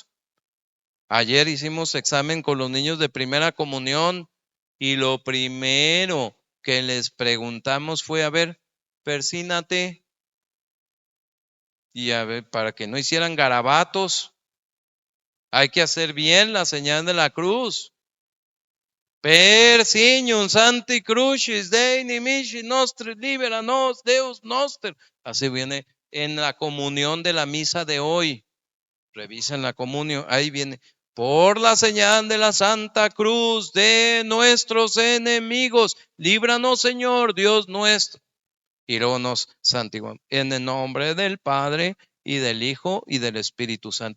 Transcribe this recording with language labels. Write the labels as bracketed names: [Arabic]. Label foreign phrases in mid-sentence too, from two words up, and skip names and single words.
[Spanish] Ayer hicimos examen con los niños de primera comunión y lo primero que les preguntamos fue, a ver, persínate, y a ver, para que no hicieran garabatos, hay que hacer bien la señal de la cruz. [Latin] Persignum Sancti Crucis Dei nimici nostri libera nos Deus noster. [Spanish] Así viene en la comunión de la misa de hoy. Revisen la comunión, ahí viene. Por la señal de la Santa Cruz de nuestros enemigos, líbranos, Señor, Dios nuestro. Y luego nos santificamos en el nombre del Padre y del Hijo y del Espíritu Santo.